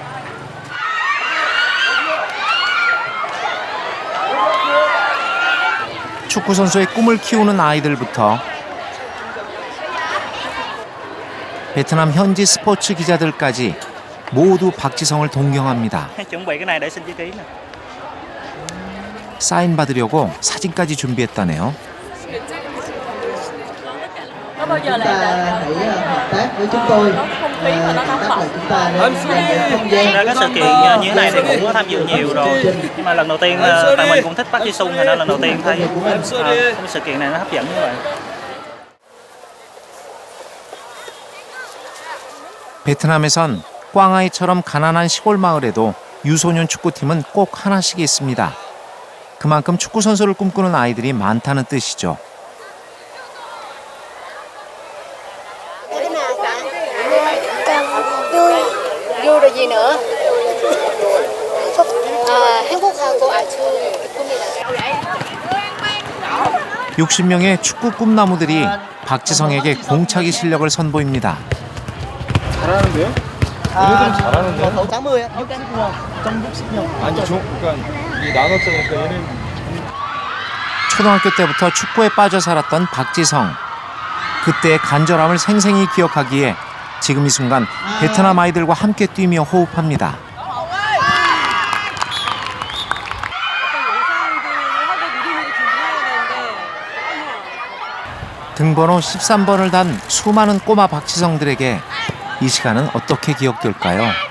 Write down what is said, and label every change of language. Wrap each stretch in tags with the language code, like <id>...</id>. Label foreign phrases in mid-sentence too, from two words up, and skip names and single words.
<ko>축구 선수의 꿈을 키우는 아이들부터 베트남 현지 스포츠 기자들까지 모두 박지성을 동경합니다. 사인 받으려고 사진까지 준비했다네요.</ko> <vi>Có bao giờ là hợp tác với chúng tôi. có không khí mà nó nóng bỏng. Ra các sự kiện như thế này thì cũng có tham dự nhiều rồi, nhưng mà lần đầu tiên tại mình cũng thích Park Ji Sung, thành ra lần đầu tiên thấy cái sự kiện này nó hấp dẫn như vậy. 베트남에선 꽝아이처럼 가난한 시골 마을에도 유소년 축구팀은 꼭 하나씩 있습니다. 그만큼 축구 선수를 꿈꾸는 아이들이 많다는 뜻이죠. Vui rồi gì nữa?</vi> <ko>행복하고 아주 기쁩니다. 60명의 축구 꿈나무들이 박지성에게 공차기 실력을 선보입니다. 잘하는데요? 얘네들은 잘하는데요?</ko> <vi>80 á, 60 trong 60명.</vi> <ko>아니 그러니까 이 나눴잖아요. 얘는 초등학교 때부터 축구에 빠져 살았던 박지성. 그때의 간절함을 생생히 기억하기에 지금 이 순간 베트남 아이들과 함께 뛰며 호흡합니다. 등번호 13번을 단 수많은 꼬마 박지성들에게 이 시간은 어떻게 기억될까요?</ko>